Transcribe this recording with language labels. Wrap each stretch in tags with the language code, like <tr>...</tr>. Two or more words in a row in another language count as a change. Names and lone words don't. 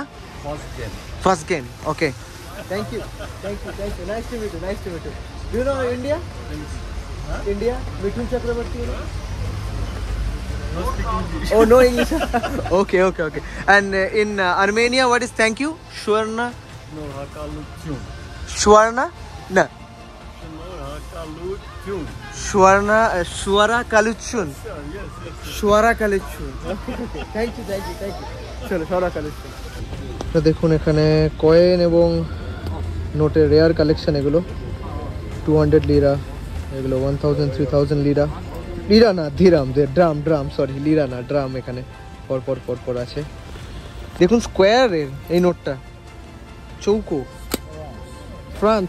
<en>Fazgen. Okay. Thank you. Nice to meet you. Do you know India? Huh? India? Mithun Chakrabarti? No speak English. Oh, no English. Okay. And in Armenia, what is thank you? Shwarna? No, Hakalutyun. Shwarna? No. No, Hakalutyun. Shwara Kaluchun. Yes. Shwara Kaluchun. Okay. Thank you.</en> <bn>চলো, Shwara Kaluchun. তো দেখুন এখানে কয়েন এবং নোটের</bn> <en>rare collection.</en> <bn>এগুলো 200 লিরা, এগুলো 1000 3000 লিরা। লিরা না, দিরাম, ড্রাম সরি, লিরা না, ড্রাম। এখানে পর আছে। দেখুন স্কোয়ারের এই নোটটা, চৌকো, ফ্রান্স।</bn>